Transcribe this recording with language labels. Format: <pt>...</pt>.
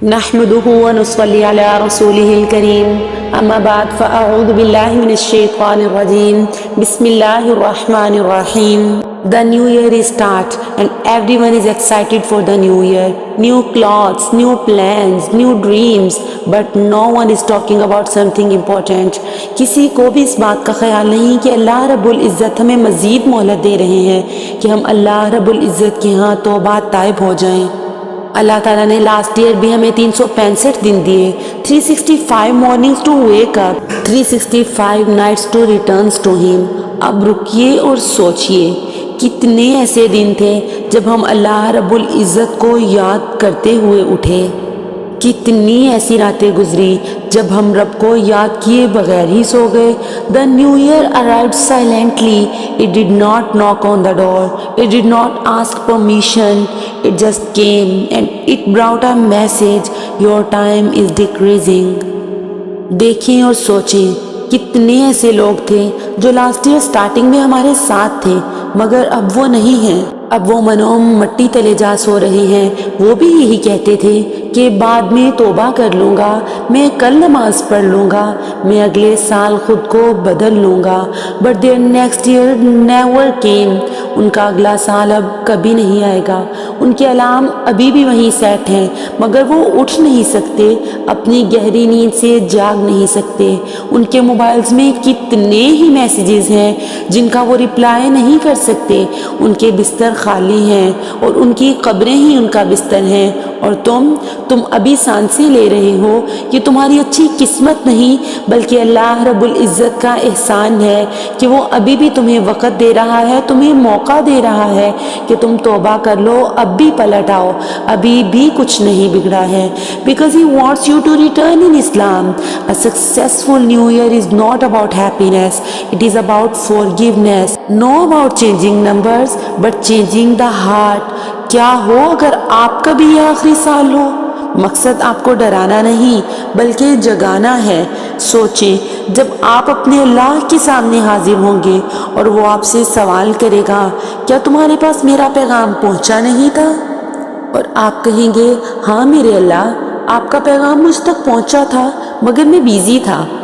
<ar>نحمده ونصلي على رسوله الكريم اما بعد فاعوذ بالله من الشيطان الرجيم بسم الله الرحمن الرحيم.</ar> <en>The new year is start and everyone is excited for the new year. New clothes, new plans, new dreams, but no one is talking about something important.</en> <ur>کسی کو بھی اس بات کا خیال نہیں کہ اللہ رب العزت ہمیں مزید مہلت دے رہے ہیں کہ ہم اللہ رب العزت کے ہاں توبہ تائب ہو جائیں. اللہ تعالیٰ نے لاسٹ ایئر بھی ہمیں 365 دن دیے,</ur> <en>365 mornings to wake up, 365 nights to returns to him.</en> <ur>اب رکیے اور سوچئے کتنے ایسے دن تھے جب ہم اللہ رب العزت کو یاد کرتے ہوئے اٹھے, کتنی ایسی راتیں گزری جب ہم رب کو یاد کیے بغیر ہی سو گئے.</ur> <en>The new year arrived silently. It did not knock on the door. It did not ask permission. It just came and it brought a message. Your time is decreasing.</en> <ur>دیکھیں اور سوچیں کتنے ایسے لوگ تھے جو لاسٹ ایئر سٹارٹنگ میں ہمارے ساتھ تھے مگر اب وہ نہیں ہیں. اب وہ منوم مٹی تلے جا سو رہے ہیں. وہ بھی یہی کہتے تھے کہ بعد میں توبہ کر لوں گا, میں کل نماز پڑھ لوں گا, میں اگلے سال خود کو بدل لوں گا.</ur> <en>But their next year never came.</en> <ur>ان کا اگلا سال اب کبھی نہیں آئے گا. ان کے الارم ابھی بھی وہیں سیٹ ہیں مگر وہ اٹھ نہیں سکتے, اپنی گہری نیند سے جاگ نہیں سکتے. ان کے موبائلز میں کتنے ہی میسیجز ہیں جن کا وہ رپلائی نہیں کر سکتے. ان کے بستر خالی ہیں اور ان کی قبریں ہی ان کا بستر ہیں. اور تم ابھی سانسیں لے رہے ہو. یہ تمہاری اچھی قسمت نہیں بلکہ اللہ رب العزت کا احسان ہے کہ وہ ابھی بھی تمہیں وقت دے رہا ہے, تمہیں موقع دے رہا ہے کہ تم توبہ کر لو, اب بھی پلٹ آؤ, ابھی بھی کچھ نہیں بگڑا ہے.</ur> <en>Because he wants you to return in Islam. A successful new year is not about happiness. It is about forgiveness. No about changing numbers but changing the heart.</en> <ur>کیا ہو اگر آپ کا بھی یہ آخری سال ہو. مقصد آپ کو ڈرانا نہیں بلکہ جگانا ہے. سوچیں جب آپ اپنے اللہ کے سامنے حاضر ہوں گے اور وہ آپ سے سوال کرے گا کیا تمہارے پاس میرا پیغام پہنچا نہیں تھا, اور آپ کہیں گے ہاں میرے اللہ آپ کا پیغام مجھ تک پہنچا تھا مگر میں بیزی تھا.</ur>